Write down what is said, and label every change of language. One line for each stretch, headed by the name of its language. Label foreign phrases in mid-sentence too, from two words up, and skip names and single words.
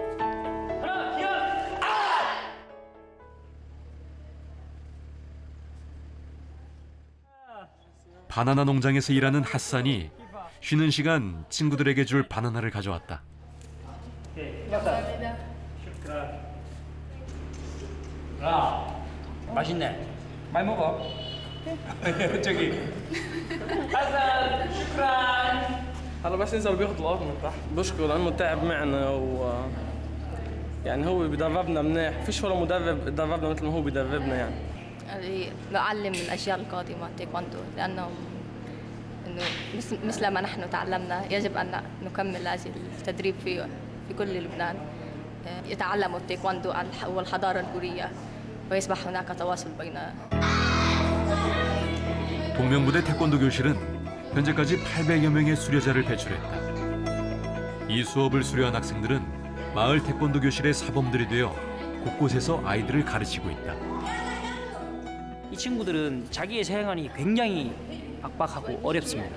Korean: 바나나 농장에서 일하는 핫산이 쉬는 시간 친구들에게 줄 바나나를 가져왔다. 맛있네. 많이 먹어. 저기.
Arabic: حسن شكرا. هلا بس ينزل بياخذ الارض من تحت بشكر لانه تعب معنا يعني هو بيدربنا منيح فيش ولا مدرب دربنا مثل ما هو بيدربنا يعني نعلم الأجيال القادمة تايكوندو لأنه مثل ما نحن تعلمنا يجب أن نكمل هذا التدريب في كل لبنان يتعلموا التايكوندو والحضارة الكورية ويصبح هناك تواصل بيننا.
Korean: 동명부대 태권도 교실은 현재까지 800여 명의 수료자를 배출했다. 이 수업을 수료한 학생들은 마을 태권도 교실의 사범들이 되어 곳곳에서 아이들을 가르치고 있다. 이 친구들은 자기의 생활이 굉장히 빡빡하고 어렵습니다.